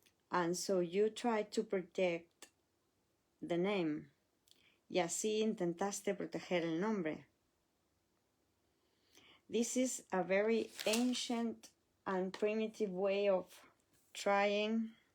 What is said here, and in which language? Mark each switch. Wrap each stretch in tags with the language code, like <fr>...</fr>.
<en>And so you tried to protect the name.</en> <es>Y así intentaste proteger el nombre.</es> <en>This is a very ancient and primitive way of trying.</en>